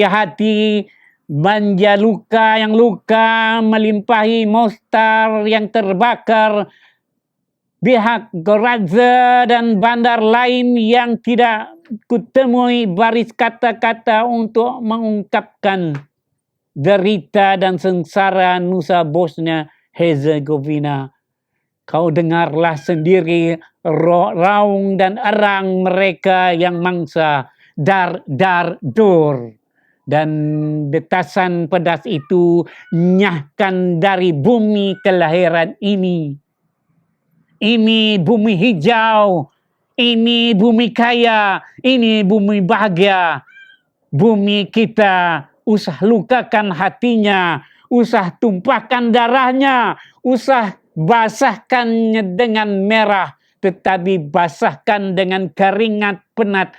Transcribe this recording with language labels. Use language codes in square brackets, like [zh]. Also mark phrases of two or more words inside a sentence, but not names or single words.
[ms] hati Banja Luka yang luka melimpahi Mostar yang terbakar, Bihak Gorazde dan bandar lain yang tidak kutemui baris kata-kata untuk mengungkapkan derita dan sengsara Nusa Bosnia Herzegovina. Kau dengarlah sendiri raung dan erang mereka yang mangsa dar-dar-dor. Dan detasan pedas itu nyahkan dari bumi kelahiran ini. Ini bumi hijau, ini bumi kaya, ini bumi bahagia. Bumi kita, usah lukakan hatinya, usah tumpahkan darahnya, usah basahkannya dengan merah, tetapi basahkan dengan keringat penat.